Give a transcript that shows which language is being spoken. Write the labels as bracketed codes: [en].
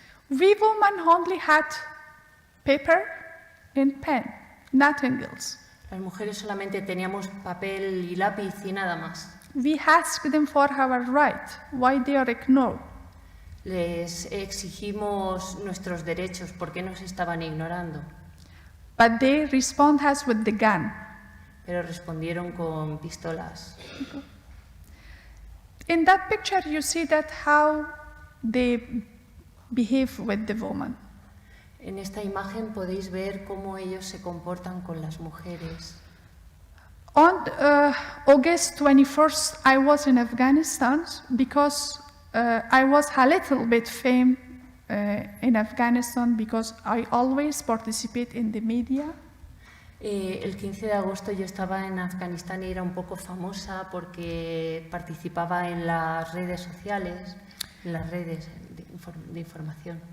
[en] We women only had paper and pen, nothing else. [es] Las mujeres solamente teníamos papel y lápiz y nada más. [en] We asked them for our right, why they are ignored. [es] Les exigimos nuestros derechos, ¿por qué nos estaban ignorando? [en] But they respond us with the gun. [es] Pero respondieron con pistolas. [en] In that picture, you see that how they behave with the woman. [es] En esta imagen podéis ver cómo ellos se comportan con las mujeres. [en] On August 21st, I was in Afghanistan because I was a little bit famous in Afghanistan because I always participate in the media. [es] El 15 de agosto yo estaba en Afganistán y era un poco famosa porque participaba en las redes sociales, en las redes de información.